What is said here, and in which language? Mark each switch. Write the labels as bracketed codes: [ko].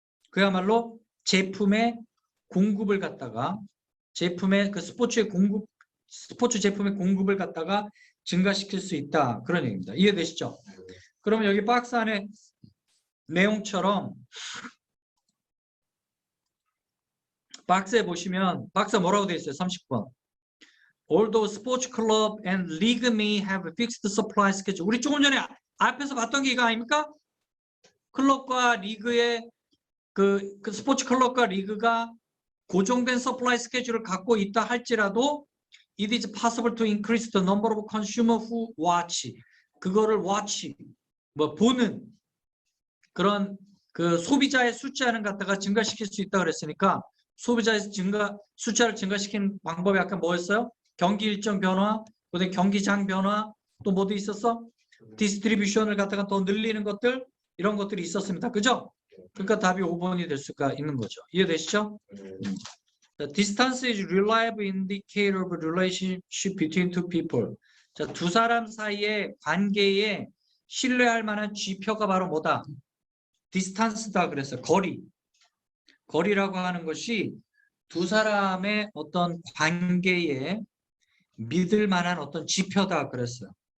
[ko] 그야말로 제품의 공급을 갖다가 제품의 그 스포츠 제품의 공급을 갖다가 증가시킬 수 있다. 그런 얘기입니다. 이해되시죠? 그러면 여기 박스 안에 내용처럼 박스에 보시면 박스가 뭐라고 되어 있어요? 30번. [en] Although sports club and league may have fixed supply schedule. [ko] 우리 조금 전에 앞에서 봤던 게 이거 아닙니까? 클럽과 리그의 그 스포츠 클럽과 리그가 고정된 서플라이 스케줄을 갖고 있다 할지라도 [en] it is possible to increase the number of consumer who watch. [ko] 그거를 watch 뭐 보는 그런 그 소비자의 숫자는 갖다가 증가시킬 수 있다 그랬으니까 소비자의 숫자를 증가시키는 방법이 아까 뭐였어요? 경기 일정 변화, 그다음에 경기장 변화, 또 뭐도 있었어? 디스트리뷰션을 갖다가 더 늘리는 것들 이런 것들이 있었습니다. 그죠? 그러니까 답이 5번이 될 수가 있는 거죠. 이해되시죠? [en] The distance is reliable indicator of relationship between two people. [ko] 자, 두 사람 사이의 관계에 신뢰할 만한 지표가 바로 뭐다? 디스탄스다 그랬어요. 거리. 거리라고 하는 것이 두 사람의 어떤 관계에 믿을 만한 어떤 지표다 그랬어요.